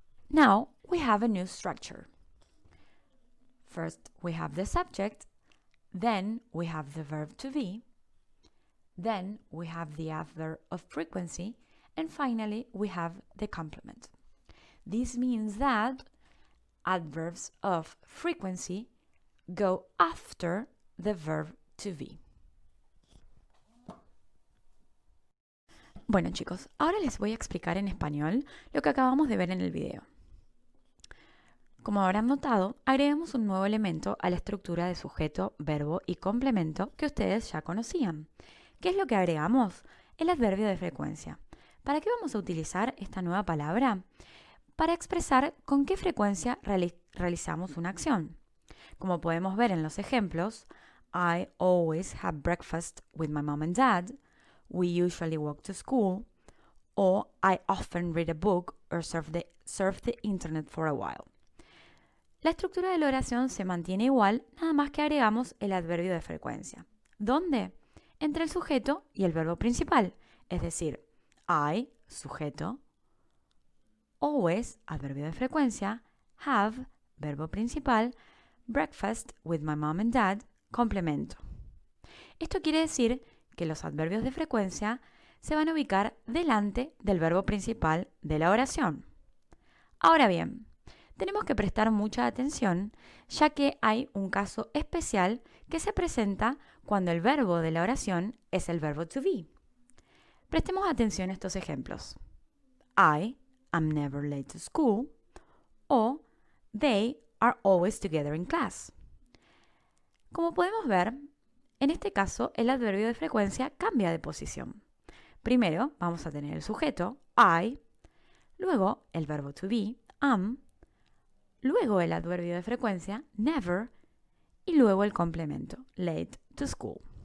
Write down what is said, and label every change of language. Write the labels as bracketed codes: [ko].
[en] Now we have a new structure. First we have the subject, then we have the verb to be, then we have the adverb of frequency, and finally we have the complement. This means that adverbs of frequency go after the verb to be. [es] Bueno chicos, ahora les voy a explicar en español lo que acabamos de ver en el video. Como habrán notado, agregamos un nuevo elemento a la estructura de sujeto, verbo y complemento que ustedes ya conocían. ¿Qué es lo que agregamos? El adverbio de frecuencia. ¿Para qué vamos a utilizar esta nueva palabra? Para expresar con qué frecuencia realizamos una acción. Como podemos ver en los ejemplos, [en] I always have breakfast with my mom and dad. We usually walk to school. O I often read a book or surf the internet for a while. [es] La estructura de la oración se mantiene igual, nada más que agregamos el adverbio de frecuencia. ¿Dónde? Entre el sujeto y el verbo principal, es decir, I, sujeto, always, adverbio de frecuencia, have, verbo principal, [en] breakfast with my mom and dad, [es] complemento. Esto quiere decir que los adverbios de frecuencia se van a ubicar delante del verbo principal de la oración. Ahora bien, tenemos que prestar mucha atención, ya que hay un caso especial que se presenta cuando el verbo de la oración es el verbo to be. Prestemos atención a estos ejemplos. [en] I am never late to school o they are always together in class. [es] Como podemos ver, en este caso el adverbio de frecuencia cambia de posición. Primero vamos a tener el sujeto, I, luego el verbo to be, am, luego el adverbio de frecuencia, never, y luego el complemento, [en] late to school.